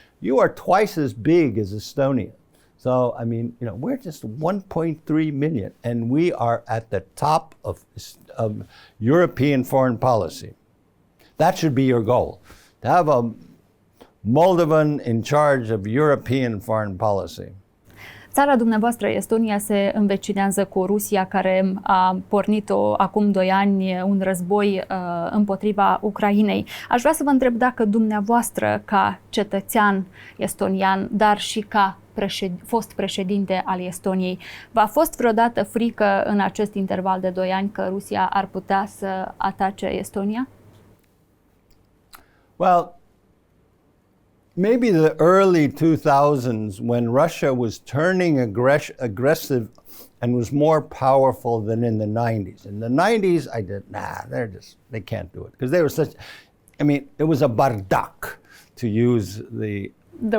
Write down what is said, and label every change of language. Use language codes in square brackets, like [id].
[en] You are twice as big as Estonia. So, I mean, we're just 1.3 million, and we are at the top of European foreign policy. That should be your goal, to have a Moldovan in charge of European foreign policy. [ro] Țara dumneavoastră, Estonia, se învecinează cu Rusia, care a pornit acum 2 ani un război împotriva Ucrainei. Aș vrea să vă întreb dacă dumneavoastră, ca cetățean estonian, dar și ca fost președinte al Estoniei. V-a fost vreodată frică în acest interval de 2 ani că Rusia ar putea să atace Estonia? [en] Well, maybe the early 2000s, when Russia was turning aggressive and was more powerful than in the 90s. In the 90s, I did, they can't do it. Because they were such, it was a bardak, to use the